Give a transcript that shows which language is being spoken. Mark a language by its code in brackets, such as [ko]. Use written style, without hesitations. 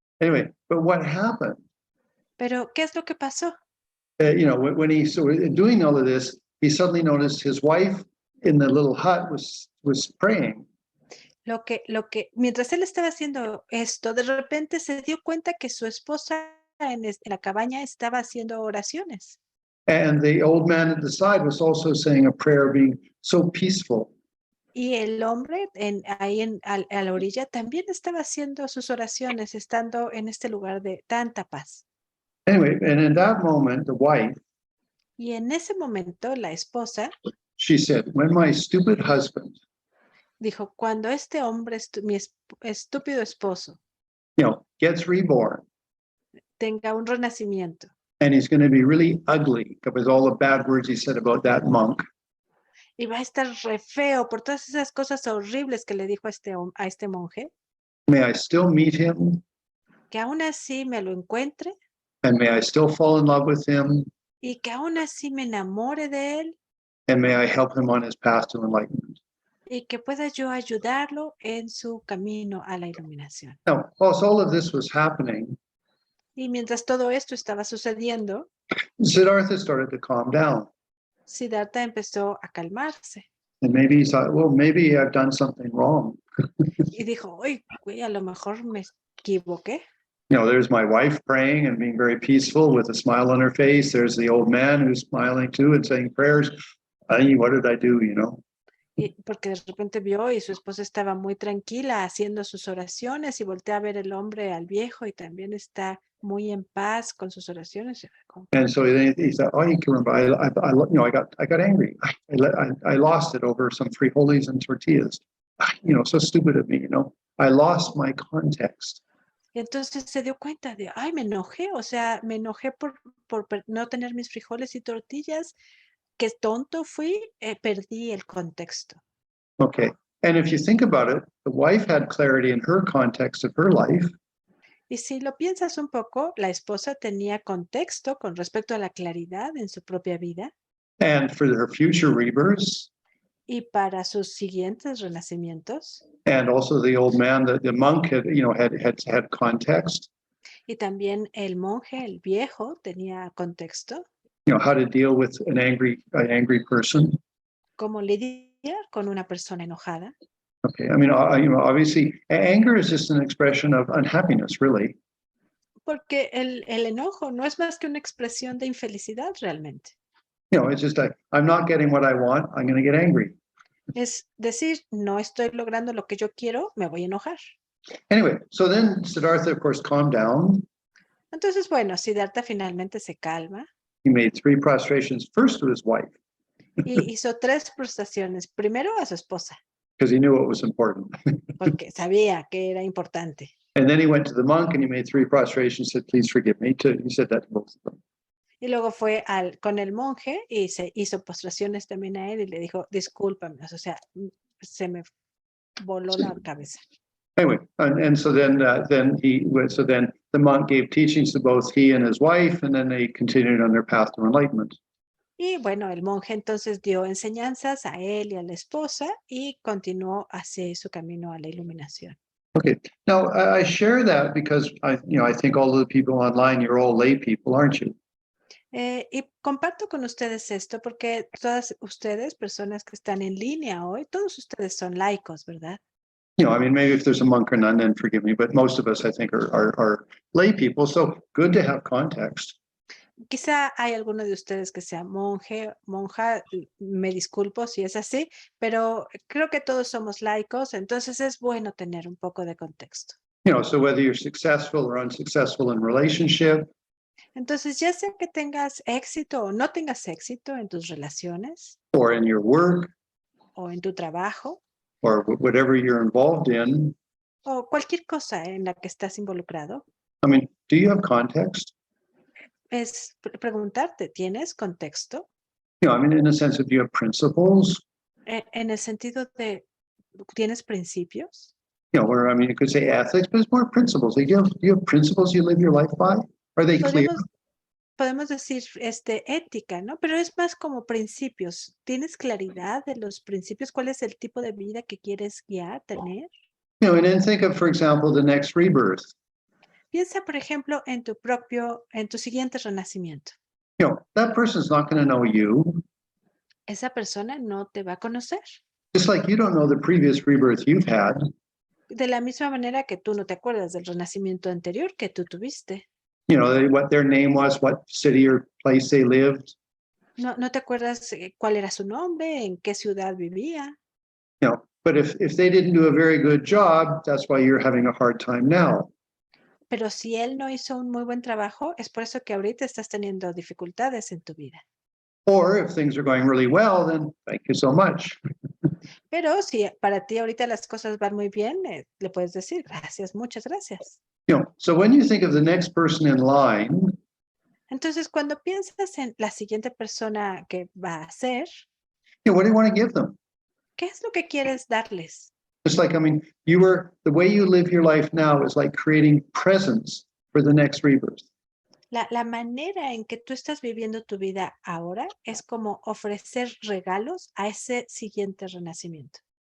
[en] Anyway, but what happened? [es] Pero, ¿qué es lo que pasó? [en] When he started doing all of this, he suddenly noticed his wife in the little hut was praying. [es] Mientras él estaba haciendo esto, de repente se dio cuenta que su esposa en la cabaña estaba haciendo oraciones. [en] And the old man at the side was also saying a prayer, being so peaceful. [es] Y el hombre a la orilla también estaba haciendo sus oraciones, estando en este lugar de tanta paz. [en] Anyway, and in that moment, the wife, [es] y en ese momento la esposa, [en] she said, "When my stupid husband, [es] dijo, cuando este hombre, mi estúpido esposo, [en] gets reborn, [es] tenga un renacimiento, [en] and he's going to be really ugly with all the bad words he said about that monk, [es] y va a estar re feo por todas esas cosas horribles que le dijo a este monje, [en] may I still meet him, [es] que aún así me lo encuentre, [en] and may I still fall in love with him, [es] y que aún así me enamore de él, [en] and may I help him on his path to enlightenment." [es] y que pueda yo ayudarlo en su camino a la iluminación. [en] Now, whilst all of this was happening, [es] Y mientras todo esto estaba sucediendo, [en] Siddhartha started to calm down. [es] Siddhartha empezó a calmarse [en] And maybe he thought, well, maybe I've done something wrong. [es] y dijo, uy, güey, a lo mejor me equivoqué. [en] You know, there's my wife praying and being very peaceful with a smile on her face. There's the old man who's smiling too and saying prayers. Ay, what did I do, you know? [es] Y porque de repente vio y su esposa estaba muy tranquila haciendo sus oraciones y voltea a ver el hombre al viejo y también está muy en paz con sus oraciones. [en] And so he thought, oh, you can remember, you know, I got angry. I lost it over some frijoles and tortillas. You know, so stupid of me, you know. I lost my context. [es] Y entonces se dio cuenta de, ay, me enojé, o sea, me enojé por no tener mis frijoles y tortillas, qué tonto fui, perdí el contexto. [en] Okay. And if you think about it, the wife had clarity in her context of her life. [es] Y si lo piensas un poco, la esposa tenía contexto con respecto a la claridad en su propia vida [en] And for her future rebirths, [es] y para sus siguientes renacimientos. [en] and also the old man, the monk had, you know, had context. [es] Y también el monje, el viejo, tenía contexto. [en] You know, how to deal with an angry person. [es] Cómo lidiar con una persona enojada. [en] Okay, I mean, you know, obviously, anger is just an expression of unhappiness, really. [es] Porque el enojo no es más que una expresión de infelicidad realmente. [en] You know, it's just like, I'm not getting what I want, I'm going to get angry. [es] Es decir, no estoy logrando lo que yo quiero, me voy a enojar. [en] Anyway, so then Siddhartha, of course, calmed down. [es] Entonces, bueno, Siddhartha finalmente se calma [en] He made 3 prostrations, first to his wife, [es] y hizo 3 prostraciones. Primero a su esposa, [en] because he knew it was important. [es] porque sabía que era importante. [en] And then he went to the monk and he made 3 prostrations, said, please forgive me. He said that to both of them. [es] Y luego fue con el monje y se hizo postraciones también a él y le dijo, discúlpame, o sea, se me voló la cabeza. [en] Anyway, and so then the monk gave teachings to both he and his wife, and then they continued on their path to enlightenment. [es] Y bueno, el monje entonces dio enseñanzas a él y a la esposa y continuó hacia su camino a la iluminación. [en] Okay, now I share that because I think all of the people online, you're all lay people, aren't you? [es] Y comparto con ustedes esto porque todas ustedes, personas que están en línea hoy, todos ustedes son laicos, ¿verdad? [en] You know, I mean, maybe if there's a monk or nun, then forgive me, but most of us, I think, are lay people. So good to have context. [es] Quizá hay alguno de ustedes que sea monje, monja, me disculpo si es así, pero creo que todos somos laicos, entonces es bueno tener un poco de contexto. [en] You know, so whether you're successful or unsuccessful in relationship, [es] Entonces, ya sea que tengas éxito o no tengas éxito en tus relaciones [en] or in your work, [es] o en tu trabajo [en] or whatever you're involved in, [es] o cualquier cosa en la que estás involucrado, [en] I mean, do you have context? [es] es preguntarte, ¿tienes contexto? [en] You know, I mean, in the sense of, do you have principles? [es] En el sentido de, ¿tienes principios? [en] You know, where, I mean, you could say ethics, but it's more principles. Like, do you have principles you live your life by? Are they clear? [es] Podemos decir ética, ¿no? Pero es más como principios. ¿Tienes claridad de los principios? ¿Cuál es el tipo de vida que quieres guiar, tener? [en] You know, and then think of, for example, the next rebirth. [es] Piensa, por ejemplo, en tu siguiente renacimiento. [en] You know, that person's not going to know you. [es] Esa persona no te va a conocer. [en] Just like you don't know the previous rebirth you've had. [es] De la misma manera que tú no te acuerdas del renacimiento anterior que tú tuviste. [en] You know, what their name was, what city or place they lived. [es] No te acuerdas cuál era su nombre, en qué ciudad vivía. [en] You know, but if they didn't do a very good job, that's why you're having a hard time now. [es] Pero si él no hizo un muy buen trabajo, es por eso que ahorita estás teniendo dificultades en tu vida. [en] Or if things are going really well, then thank you so much. [es] Pero si para ti ahorita las cosas van muy bien, le puedes decir gracias, muchas gracias. [en] You know, so when you think of the next person in line, [es] Entonces, cuando piensas en la siguiente persona que va a ser, [en] you know, what do you want to give them? [es] ¿qué es lo que quieres darles? [en] Just like, I mean, the way you live your life now is like creating presents for the next rebirth. [es] La manera en que tú estás viviendo tu vida ahora es como ofrecer regalos a ese siguiente renacimiento.